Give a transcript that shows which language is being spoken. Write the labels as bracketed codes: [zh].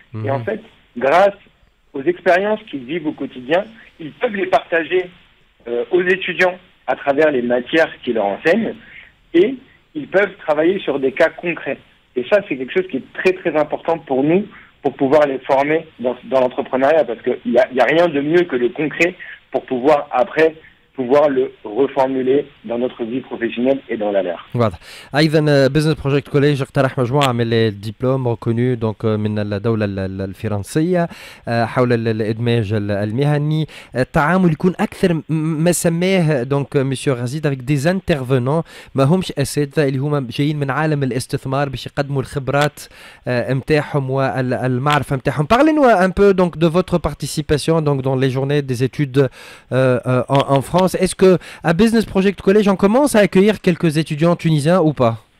[fr] Et en fait, grâce aux expériences qu'ils vivent au quotidien, ils peuvent les partager aux étudiants à travers les matières qu'ils leur enseignent, et ils peuvent travailler sur des cas concrets. Et ça, c'est quelque chose qui est très très important pour nous, pour pouvoir les former dans l'entrepreneuriat, parce qu'il y a rien de mieux que le concret pour pouvoir après pouvoir le reformuler dans notre vie professionnelle et dans la leur. [ar] واضح. ايضا بزنس بروجكت كوليج اقترح مجموعه من الدبلوم ريكونو دونك من الدوله الفرنسيه حول الادماج المهني. التعامل يكون اكثر ما سماه دونك مسيو غازيد افيك دي انترفونون ما همش اساتذه اللي هما جايين من عالم الاستثمار باش يقدموا الخبرات نتاعهم والمعرفه نتاعهم. [fr] Parlez-nous un peu donc de votre participation donc dans les journées des études en France. Est-ce que à Business Project College, on commence à accueillir quelques étudiants tunisiens ou pas?